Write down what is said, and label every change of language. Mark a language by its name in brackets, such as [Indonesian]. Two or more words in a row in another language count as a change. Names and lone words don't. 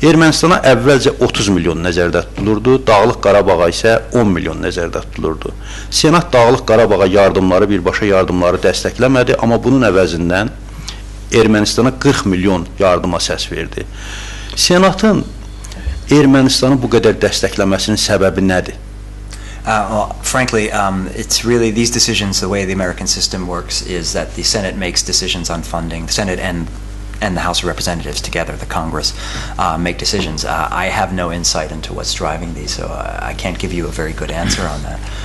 [Azerbaijani] Ermənistana əvvəlcə 30 milyon nəzərdə tutulurdu, Dağlıq Qarabağa isə 10 milyon nəzərdə tutulurdu. Senat Dağlıq Qarabağa yardımları, birbaşa yardımları dəstəkləmədi, amma bunun əvəzindən Ermənistana 40 milyon yardıma səs verdi. Senatın Ermənistanı bu qədər dəstəkləməsinin səbəbi nədir? [English] Well, frankly, it's really these decisions, the way the American system works is that the Senate makes decisions on funding. The Senate and the House of Representatives together, the Congress, make decisions. I have no insight into what's driving these, so I can't give you a very good answer on that.